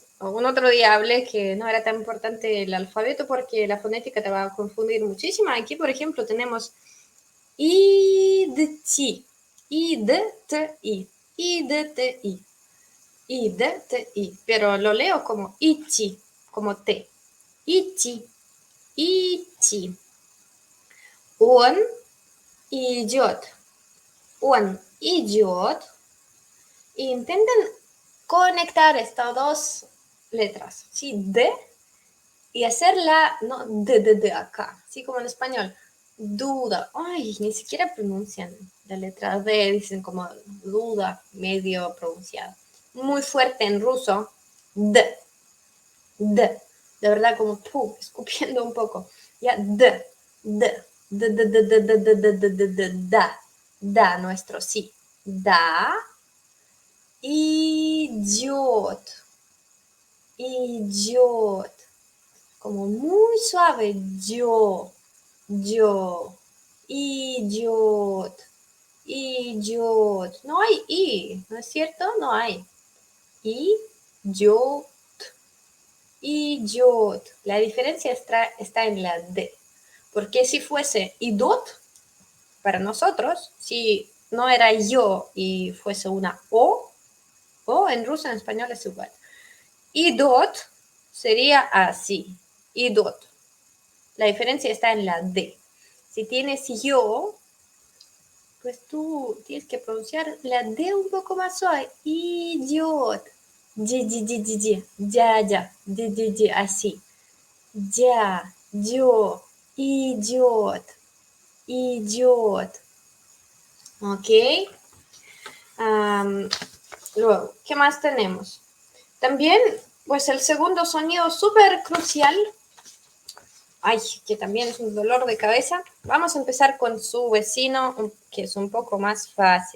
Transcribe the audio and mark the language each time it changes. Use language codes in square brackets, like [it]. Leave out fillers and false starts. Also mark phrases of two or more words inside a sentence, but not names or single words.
[es] Un otro día hablé que no era tan importante el alfabeto porque la fonética te va a confundir muchísimo. Aquí, por ejemplo, tenemos [ru] идти, идти, идти, идти, [es] pero lo leo como ichi, como T. Ichi, ichi. [ru] Он идет. Он идет. [es] Intenten conectar estas dos letras, ¿sí? D y hacerla, no, de acá, así como en español. Duda. Ay, ni siquiera pronuncian la letra D, dicen como duda, medio pronunciada. Muy fuerte en ruso. D. D. De verdad, como escupiendo un poco. Ya, D. D. D, D, D, D, D, D, D, D, D, D, da. Da, nuestro sí. Da. Idiot. Idiot. Como muy suave. Yo. Idiot. Idiot. No hay I, ¿no es cierto? No hay. [ru] Идиот. Идиот. [es] La diferencia está en la D. Porque si fuese idot, para nosotros, si no era yo y fuese una o en ruso, en español es igual. Idot sería así, idot. La diferencia está en la D. Si tienes yo, pues tú tienes que pronunciar la D un poco más suave. Idiot. Ya, así. Ya, yo, [ru] идиот, идиот. [es] ¿Ok? Luego, ¿qué más tenemos? También, pues el segundo sonido súper crucial, ay, que también es un dolor de cabeza. Vamos a empezar con su vecino, que es un poco más fácil.